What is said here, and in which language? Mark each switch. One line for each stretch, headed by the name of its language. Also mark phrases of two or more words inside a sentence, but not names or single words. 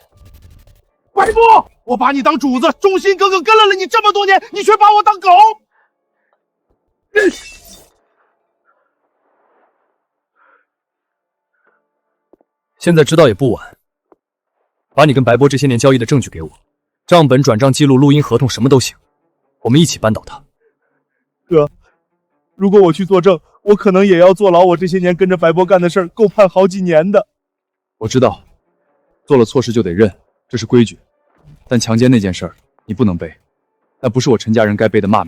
Chinese: 白波，我把你當主子，忠心耿耿跟了你這麼多年，你卻把我當狗。現在知道也不晚，把你跟白波這些年交易的證據給我，賬本、轉賬記錄、錄音、合同，什麼都行，我們一起扳倒他。哥，如果我去作證，我可能也要坐牢。我這些年跟着白波幹的事兒，夠判好幾年的。我知道，做了錯事就得認，這是規矩。但強姦那件事兒，你不能背，那不是我陳家人該背的罵名。